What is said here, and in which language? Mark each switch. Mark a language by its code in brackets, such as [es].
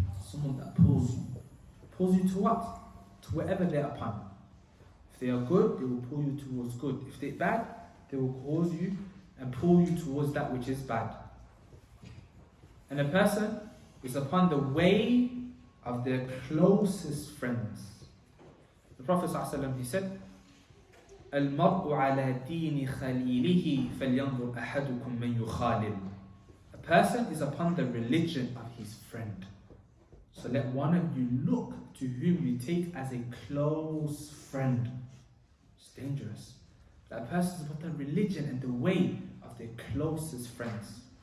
[en] Someone that pulls you. Pulls you to what? To wherever they're upon. If they are good, they will pull you towards good. If they're bad, they will cause you and pull you towards that which is bad. And a person is upon the way of their closest friends. The Prophet ﷺ, he said, [ar] الْمَرْءُ عَلَى دِينِ خَلِيلِهِ فَلْيَنْظُرْ أَحَدُكُمْ مَنْ يُخَالِلُ. [en] A person is upon the religion of his friend. So let one of you look to whom you take as a close friend. It's dangerous. That person is upon the religion and the way of their closest friends.